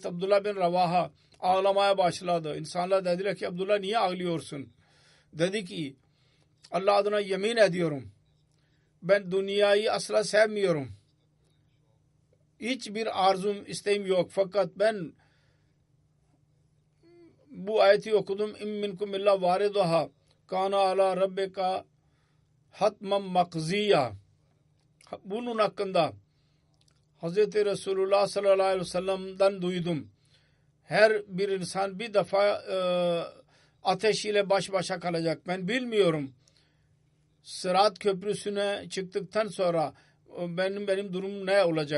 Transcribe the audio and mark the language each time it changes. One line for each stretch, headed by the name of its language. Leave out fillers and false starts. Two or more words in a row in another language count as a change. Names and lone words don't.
Turkish: Abdullah bin Ravaha ağlamaya başladı. İnsanlar dediler ki Abdullah niye ağlıyorsun? Dedi ki Allah adına yemin ediyorum. Ben dünyayı asla sevmiyorum. Hiçbir arzum, isteğim yok. Fakat ben bu ayeti okudum.
Arabic: إن منكم إلا واردها كان على ربك حتما مقضيا.
Turkish: Bunun hakkında Hz. Resulullah
Arabic: صلى الله عليه وسلم'den
Turkish: duydum. Her bir insan bir defa ateş ile baş başa kalacak. Ben bilmiyorum. Sırat köprüsüne çıktıktan sonra benim durumum ne olacak?